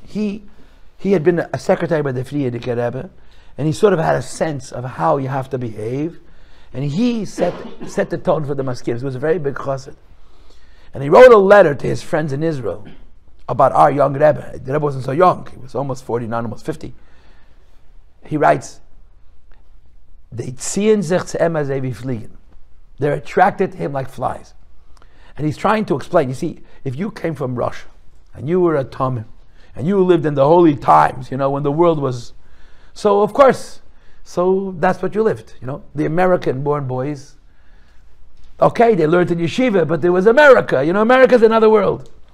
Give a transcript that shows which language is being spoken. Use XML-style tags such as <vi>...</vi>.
<en>He had been a secretary by the Frierdiker Rebbe, and he sort of had a sense of how you have to behave, and he set the tone for the maskirs. He was a very big chassid, and he wrote a letter to his friends in Israel about our young Rebbe. The Rebbe wasn't so young; he was almost 49, almost 50. He writes,</en> <yi>"They ziehen sich zu ihm als wie fliegen."</yi> <en>They're attracted to him like flies. And he's trying to explain, you see, if you came from Russia, and you were a Tomim, and you lived in the holy times, when the world was, so of course, so that's what you lived, The American-born boys, okay, they learned in yeshiva, but there was America, America's another world.</en>